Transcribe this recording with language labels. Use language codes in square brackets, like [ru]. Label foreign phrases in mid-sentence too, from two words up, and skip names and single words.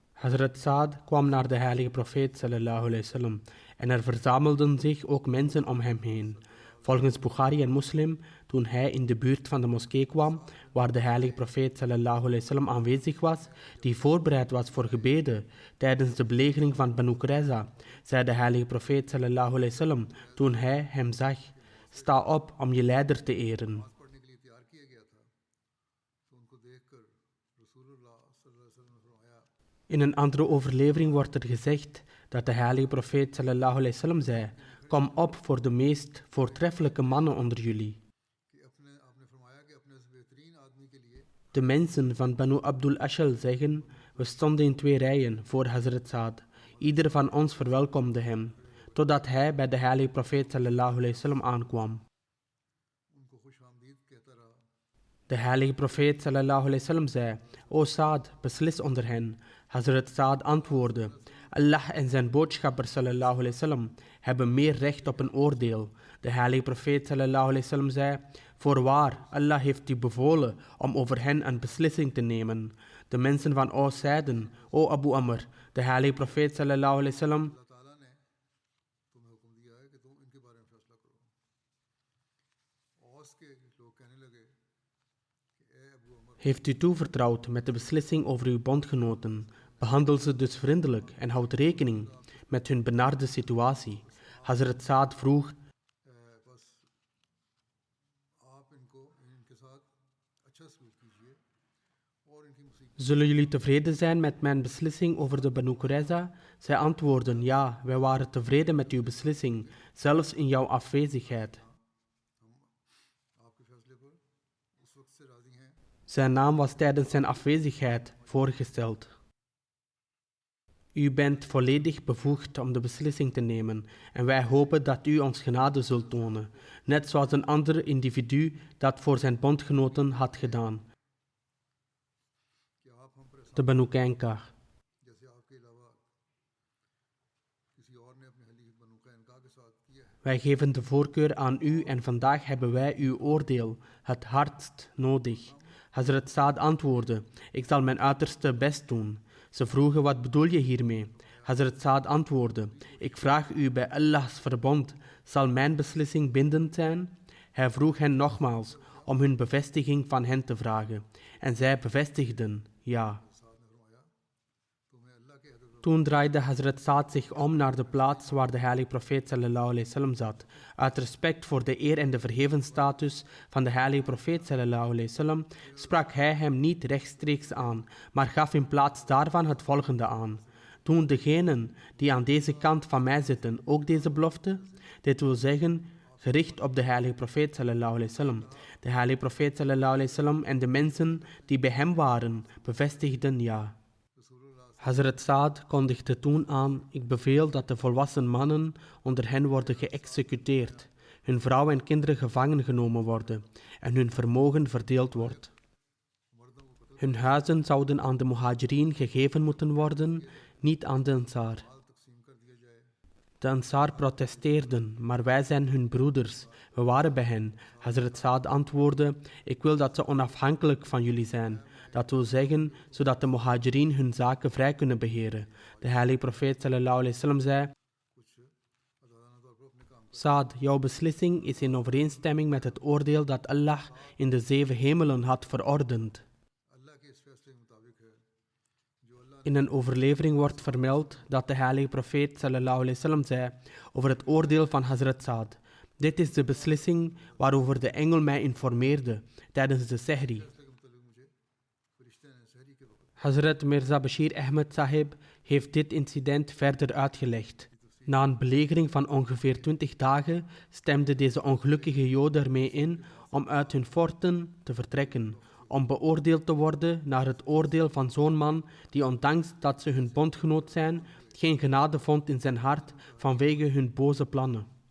[nl] Hazrat Sa'd kwam naar de heilige profeet [ar] صلى الله عليه وسلم [nl] en er verzamelden zich ook mensen om hem heen. Volgens Bukhari en Muslim, toen hij in de buurt van de moskee kwam, waar de heilige profeet [ar] صلى الله عليه وسلم [nl] aanwezig was, die voorbereid was voor gebeden tijdens de belegering van Banu Qurayza, zei de heilige profeet [ar] صلى الله عليه وسلم [nl] toen hij hem zag: sta op om je leider te eren. [ur] پڑھنے کے لیے تیار کیا گیا تھا تو ان کو دیکھ کر رسول اللہ [ar] صلى الله عليه وسلم [ur] نے فرمایا [nl] In een andere overlevering wordt er gezegd dat de heilige profeet [ar] صلى الله عليه وسلم [nl] zei: kom op voor de meest voortreffelijke mannen onder jullie. [ur] کہ آپ نے فرمایا کہ اپنے سے بہترین آدمی کے لیے [nl] De mensen van Banu Abdul Ashal zeggen: we stonden in 2 rijen voor Hazrat Sa'd. Ieder van ons verwelkomde hem, totdat hij bij de heilige profeet [ar] صلى الله عليه وسلم [nl] aankwam. [ur] ان کو خوش آمدید کہتا رہا [nl] De heilige profeet [ar] صلى الله عليه وسلم [nl] zei: O Sa'd, beslis onder hen. Hazrat Sa'd antwoordde: Allah en zijn boodschapper [ar] صلى الله عليه وسلم [nl] hebben meer recht op een oordeel. De heilige profeet [ar] صلى الله عليه وسلم [nl] zei: voorwaar, Allah heeft u bevolen om over hen een beslissing te nemen. De mensen van Aus zeiden: O Abu Amr, de heilige profeet [ar] صلى الله عليه وسلم [ur] اللہ تعالیٰ نے تمہیں حکم دیا ہے کہ تم ان کے بارے میں فیصلہ کرو اوس کے لوگ کہنے لگے کہ اے ابو عمر [nl] heeft u toevertrouwd met de beslissing over uw bondgenoten. Behandel ze dus vriendelijk en houd rekening met hun benarde situatie. Hazrat Sa'd vroeg: [ur] بس آپ ان کے ساتھ اچھا سلوک کیجیے اور ان کی مصیبت [nl] zullen jullie tevreden zijn met mijn beslissing over de Banu Qurayza? Zij antwoordden: ja, wij waren tevreden met uw beslissing, zelfs in jouw afwezigheid. [ur] آپ کے فیصلے پر اس وقت سے راضی ہیں [nl] Zijn naam was tijdens zijn afwezigheid voorgesteld. U bent volledig bevoegd om de beslissing te nemen en wij hopen dat u ons genade zult tonen, net zoals een ander individu dat voor zijn bondgenoten had gedaan, [ur] کہ آپ ہم پر [nl] de Banu Qainqa. [ur] جیسے آپ کے علاوہ کسی اور نے اپنے حلیف بنو قینقاع کے ساتھ کیا ہے [nl] Wij geven de voorkeur aan u en vandaag hebben wij uw oordeel het hardst nodig. Hazrat Saad antwoordde, ik zal mijn uiterste best doen. Ze vroegen, wat bedoel je hiermee? Hazrat Saad antwoordde, ik vraag u bij Allahs verbond, zal mijn beslissing bindend zijn? Hij vroeg hen nogmaals om hun bevestiging van hen te vragen. En zij bevestigden, ja. Toen draaide Hazrat Saad zich om naar de plaats waar de heilige profeet [ar] صلى الله عليه وسلم [nl] zat. Uit respect voor de eer en de verheven status van de heilige profeet [ar] صلى الله عليه وسلم [nl] sprak hij hem niet rechtstreeks aan, maar gaf in plaats daarvan het volgende aan. Doen degenen die aan deze kant van mij zitten ook deze belofte? Dit wil zeggen, gericht op de heilige profeet [ar] صلى الله عليه وسلم. [nl] De heilige profeet [ar] صلى الله عليه وسلم [nl] en de mensen die bij hem waren, bevestigden ja. Hazrat Saad kondigde toen aan, ik beveel dat de volwassen mannen onder hen worden geëxecuteerd, hun vrouwen en kinderen gevangen genomen worden en hun vermogen verdeeld wordt. Hun huizen zouden aan de muhajirin gegeven moeten worden, niet aan de Ansar. De Ansar protesteerden, maar wij zijn hun broeders, we waren bij hen. Hazrat Saad antwoordde, ik wil dat ze onafhankelijk van jullie zijn. Dat wil zeggen, zodat de muhajirin hun zaken vrij kunnen beheren. De heilige profeet [ar] صلى الله عليه وسلم [nl] zei, Saad, jouw beslissing is in overeenstemming met het oordeel dat Allah in de 7 hemelen had verordend. In een overlevering wordt vermeld dat de heilige profeet [ar] صلى الله عليه وسلم [nl] zei over het oordeel van Hazrat Saad. Dit is de beslissing waarover de engel mij informeerde tijdens de Sehri. Hazrat Mirza Bashir Ahmed Sahib heeft dit incident verder uitgelegd. Na een belegering van ongeveer 20 dagen stemden deze ongelukkige Joden ermee in om uit hun forten te vertrekken, om beoordeeld te worden naar het oordeel van zo'n man die ondanks dat ze hun bondgenoot zijn, geen genade vond in zijn hart vanwege hun boze plannen.